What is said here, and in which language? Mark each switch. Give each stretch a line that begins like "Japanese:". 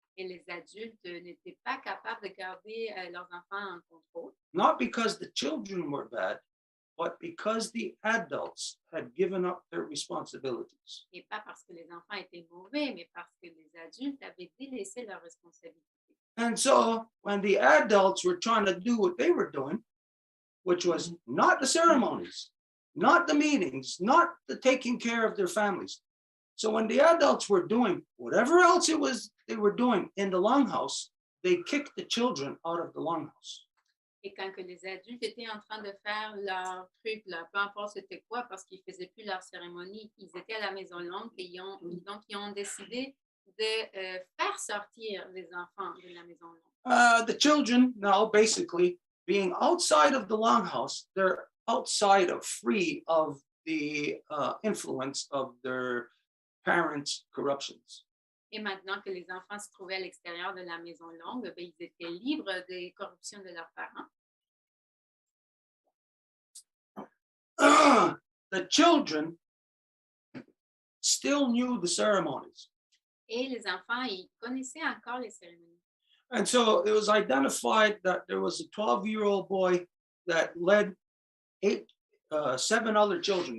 French: Et les adultes n'étaient pas capables de garder leurs enfants en contrôle.
English: Not because the children were bad, but because the adults had given up their responsibilities.
French: Et pas parce que les enfants étaient mauvais, mais parce que les adultes avaient délaissé leurs responsabilités.
English: And so when the adults were trying to do what they were doing, which was not the ceremonies, not the meetings, not the taking care of their families. So when the adults were doing whatever else it was they were doing in the longhouse, they kicked the children out of the longhouse.
French: Et quand que les adultes étaient en train de faire leur truc, là, peu importe c'était quoi, parce qu'ils ne faisaient plus leur cérémonie, ils étaient à la Maison longue et donc ils ont décidé de faire sortir les enfants de la Maison longue.
English: The children now basically being outside of the longhouse, they're outside of free of the influence of their parents' corruptions.
French: Et maintenant que les enfants se trouvaient à l'extérieur de la Maison longue, ben, ils étaient libres des corruptions de leurs parents.
English: The children still knew the ceremonies.
French: Et les enfants, ils connaissaient encore les cérémonies.
English: And so it was identified that there was a 12-year-old boy that led 7 other children.